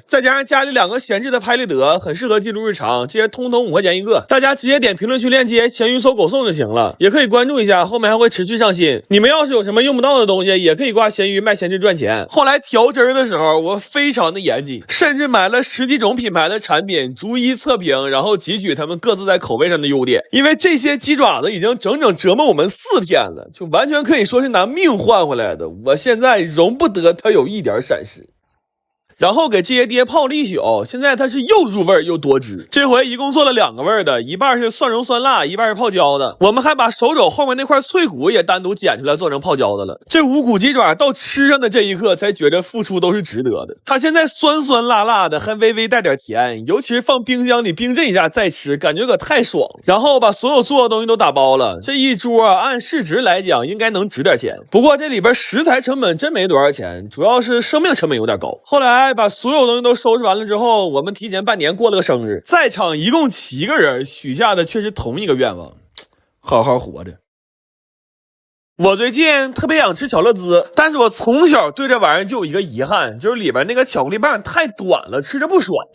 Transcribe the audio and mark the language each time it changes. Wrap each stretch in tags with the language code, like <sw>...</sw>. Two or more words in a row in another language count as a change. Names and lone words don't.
<zh>再加上家裡2個閒置的拍立得，很適合記錄日常，這些通通5塊錢一個，大家直接點評論區鏈接鹹魚搜狗送就行了，也可以關注一下，後面還會持續上新。你們要是有什麼用不到的東西，也可以掛鹹魚賣閒置賺錢。後來調汁的時候我非常的嚴謹，甚至買了10幾種品牌的產品逐一測評，然後汲取他們各自在口味上的優點，因為这些雞爪子已經整折磨我們4天了，就完全可以說是拿命換回來的，我現在容不得它有一點閃失。然後給這些爹泡了一宿，現在它是又入味又多汁。這回一共做了2個味的，一半是蒜蓉酸辣，一半是泡椒的。我們還把手肘後面那塊脆骨也單獨剪出來做成泡椒的了。這无骨雞爪到吃上的這一刻才覺得付出都是值得的。它現在酸酸辣辣的，還微微帶點甜，尤其是放冰箱裡冰鎮一下再吃，感覺可太爽了。然後把所有做的東西都打包了，這一桌按市值來講應該能值點錢。不過這裡邊食材成本真沒多少錢，主要是生命成本有點高。後來把所有東西都收拾完了之後，我們提前半年過了個生日，在場一共7個人，許下的卻是同一個願望，好好活着。我最近特別想吃巧樂茲，但是我從小對這玩意兒就有一個遺憾，就是裡邊那個巧克力棒太短了，吃着不爽。</zh>